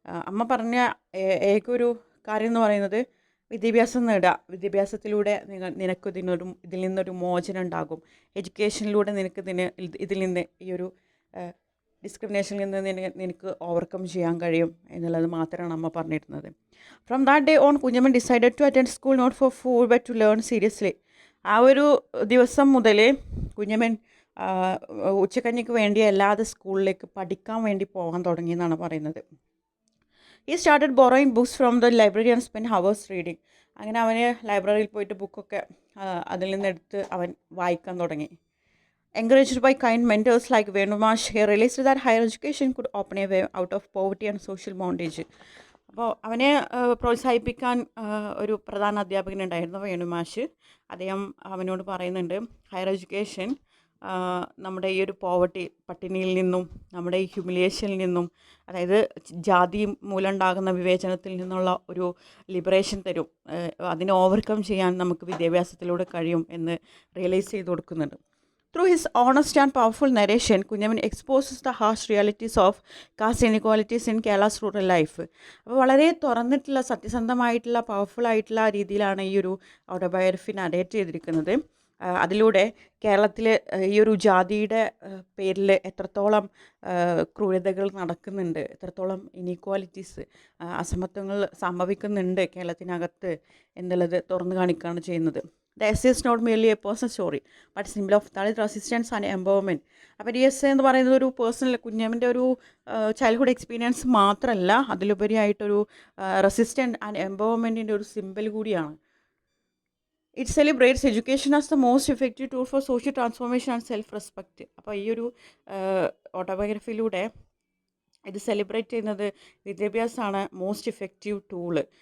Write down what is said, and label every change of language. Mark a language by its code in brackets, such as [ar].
[ml] അമ്മ പറഞ്ഞ ഏകൊരു കാര്യം എന്ന് പറയുന്നത്, വിദ്യാഭ്യാസം നേടുക, വിദ്യാഭ്യാസത്തിലൂടെ നിനക്ക് ഇതിൽ നിന്നൊരു മോചനം ഉണ്ടാകും, എഡ്യൂക്കേഷനിലൂടെ ഇതിൽ നിന്ന് ഈ ഒരു ഡിസ്ക്രിമിനേഷനിൽ നിന്ന് നിനക്ക് ഓവർകം ചെയ്യാൻ കഴിയും എന്നുള്ളത് മാത്രമാണ് അമ്മ പറഞ്ഞിരുന്നത്. [en] From that day on Kunjamman decided to attend school not for food but to learn seriously. [ml] ആ ഒരു ദിവസം മുതൽ കുഞ്ഞമ്മൻ ഉച്ചക്കഞ്ഞിക്ക് വേണ്ടി അല്ലാതെ സ്കൂളിലേക്ക് പഠിക്കാൻ വേണ്ടി പോകാൻ തുടങ്ങിയെന്നാണ് പറയുന്നത്. [en] He started borrowing books from the library and spent hours reading. [ml] അങ്ങനെ അവന് ലൈബ്രറിയിൽ പോയിട്ട് ബുക്കൊക്കെ അതിൽ നിന്നെടുത്ത് അവൻ വായിക്കാൻ തുടങ്ങി. [en] Encouraged by kind mentors like Venumash, he realized that higher education could open a way out of poverty and social bondage. [ml] അപ്പോൾ അവനെ പ്രോത്സാഹിപ്പിക്കാൻ ഒരു പ്രധാന അധ്യാപകനുണ്ടായിരുന്നു, വേണുമാഷ്. അദ്ദേഹം അവനോട് പറയുന്നുണ്ട്, ഹയർ എഡ്യൂക്കേഷൻ നമ്മുടെ ഈ ഒരു പോവർട്ടി, പട്ടിണിയിൽ നിന്നും നമ്മുടെ ഈ ഹ്യൂമിലിയേഷനിൽ നിന്നും, അതായത് ജാതി മൂലം ഉണ്ടാകുന്ന വിവേചനത്തിൽ നിന്നുള്ള ഒരു ലിബറേഷൻ തരും, അതിനെ ഓവർകം ചെയ്യാൻ നമുക്ക് വിദ്യാഭ്യാസത്തിലൂടെ കഴിയും എന്ന് റിയലൈസ് ചെയ്ത് കൊടുക്കുന്നുണ്ട്. [en] Through his honest and powerful narration, Kunjamman exposes the harsh realities of caste inequalities in Kerala's rural life. [ml] അപ്പോൾ വളരെ തുറന്നിട്ടുള്ള സത്യസന്ധമായിട്ടുള്ള പവർഫുൾ ആയിട്ടുള്ള രീതിയിലാണ് ഈ ഒരു ഓട്ടോബയോഗ്രഫി നരേറ്റ് ചെയ്തിരിക്കുന്നത്. അതിലൂടെ കേരളത്തിൽ ഈ ഒരു ജാതിയുടെ പേരിൽ എത്രത്തോളം ക്രൂരതകൾ നടക്കുന്നുണ്ട്, എത്രത്തോളം ഇനീക്വാലിറ്റീസ്, അസമത്വങ്ങൾ സംഭവിക്കുന്നുണ്ട് കേരളത്തിനകത്ത് എന്നുള്ളത് തുറന്നു കാണിക്കുകയാണ് ചെയ്യുന്നത്. [en] The essay is not merely a personal story, but a symbol of Dalit resistance and empowerment. [ml] അപ്പോൾ ഈ എസ്സേ എന്ന് പറയുന്നത് ഒരു പേഴ്സണൽ കുഞ്ഞമ്മൻ്റെ ഒരു ചൈൽഡ്ഹുഡ് എക്സ്പീരിയൻസ് മാത്രമല്ല, അതിലുപരിയായിട്ടൊരു റെസിസ്റ്റൻറ്റ് ആൻഡ് എംപവർമെൻറ്റിൻ്റെ ഒരു സിമ്പിൾ കൂടിയാണ്. [en] It celebrates education as the most effective tool for social transformation and self-respect. [ml] അപ്പോൾ ഈ ഒരു ഓട്ടോബയോഗ്രഫിയിലൂടെ ഇത് സെലിബ്രേറ്റ് ചെയ്യുന്നത് വിദ്യാഭ്യാസമാണ് [en] Most effective tool.